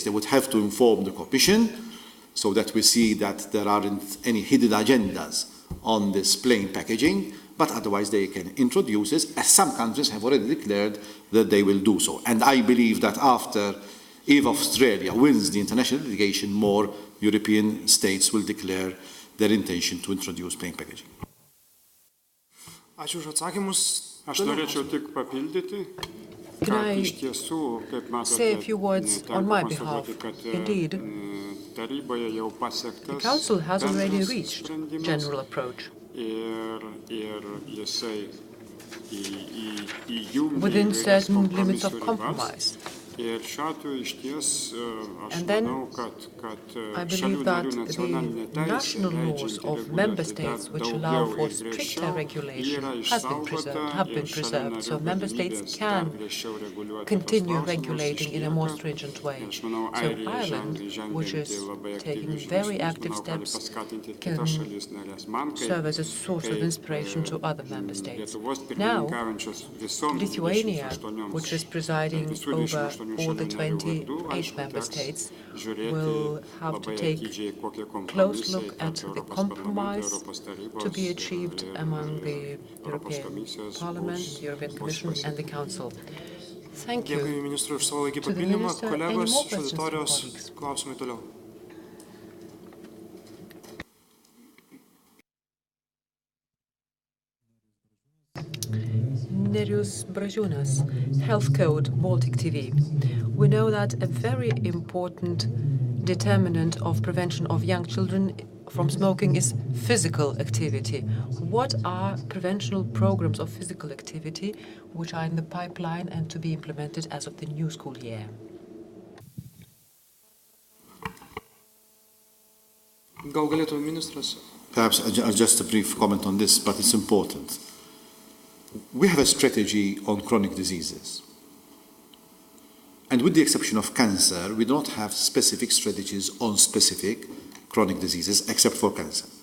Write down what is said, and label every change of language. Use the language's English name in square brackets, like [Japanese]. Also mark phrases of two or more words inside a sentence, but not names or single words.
[English] They would have to inform the Commission so that we see that there aren't any hidden agendas on this plain packaging, but otherwise they can introduce this, as some countries have already declared that they will do so. And I believe that if Australia wins the international litigation, more European states will declare their intention to introduce plain packaging. [Lithuanian] Ačiū už atsakymus. Aš norėčiau tik papildyti, [English] Can [Lithuanian] kad [English] I [Lithuanian] iš tiesų, kaip [English] say a [Lithuanian] matote, [English] few words on my behalf? [Lithuanian] kad [English] Indeed, [Lithuanian] taryboje jau [English] the [Lithuanian] pasiektas [English] Council has already [Lithuanian] bendras [English] reached [Lithuanian] sprendimas [English] general approach [Lithuanian] ir jisai įjungia [English] within [Lithuanian] įvairias [English] certain limits of [Lithuanian] kompromisų ribas. [English] compromise. [Lithuanian] Ir šiuo atveju iš ties aš [English] And then [Lithuanian] manau, kad [English] I [Lithuanian] šalių [English] believe that [Lithuanian] narių nacionalinė [English] the [Lithuanian] teisė [English] national laws [Lithuanian] leidžianti [English] of member [Lithuanian] reguliuoti [English] states which [Lithuanian] daugiau [English] allow for [Lithuanian] ir [English] stricter [Lithuanian] griežčiau [English] regulation [Lithuanian] yra [English] have been [Lithuanian] išsaugota ir šalių [English] preserved, so [Lithuanian] narių [English] member states [Lithuanian] galimybės [English] can [Lithuanian] dar griežčiau reguliuoti tuos [English] continue [Lithuanian] klausimus [English] regulating in a more [Lithuanian] išlieka. [English] stringent way. [Lithuanian] Aš manau, [English] So [Lithuanian] Airija [English] Ireland, which [Lithuanian] žengianti [English] is [Lithuanian] labai [English] taking [Lithuanian] aktyvius [English] very [Lithuanian] žingsnius, [English] active [Lithuanian] manau, gali [English] steps, [Lithuanian] paskatinti ir [English] can [Lithuanian] kitas šalis narės. Man [English] serve as a source of inspiration to other member states. Now, [Lithuanian] pirmininkaujančios visoms [English] Lithuania, 28 which is presiding [Lithuanian] visų [English] over 28 all the [Lithuanian] šalių narių vardu, 28 aišku, [English] member [Lithuanian] teks [English] states, [Lithuanian] žiūrėti [English] will have to [Lithuanian] labai [English] take [Lithuanian] atidžiai, kokie [English] close [Lithuanian] kompromisai [English] look at [Lithuanian] tarp [English] the [Lithuanian] Europos [English] compromise [Lithuanian] Parlamento, Europos Tarybos [English] to be achieved [Lithuanian] ir [English] among the [Lithuanian] Europos [English] European [Lithuanian] Komisijos [English] Parliament, [Lithuanian] bus- [English] the European [Lithuanian] bus [English] Commission, and the [Lithuanian] pasiekti. [English] Council. Thank [Lithuanian] Dėkui [English] you. [Lithuanian] ministrui už savo laikį [English] To the [Lithuanian] papildymą. [English] minister, any [Lithuanian] Kolegos [English] more [Lithuanian] iš [English] questions from [Lithuanian] auditorijos [English] colleagues? [Lithuanian] klausimai toliau. Nerijus Bražiūnas, [English] Health Code, Baltic TV. We know that a very important determinant of prevention of young children from smoking is physical activity. What are preventional programs of physical activity which are in the pipeline and to be implemented as of the new school year? [Lithuanian] Gal galėtų ministras? [English] Perhaps just a brief comment on this, but it's important. We have a strategy on chronic diseases. And with the exception of cancer, we don't have specific strategies on specific chronic diseases, except for cancer.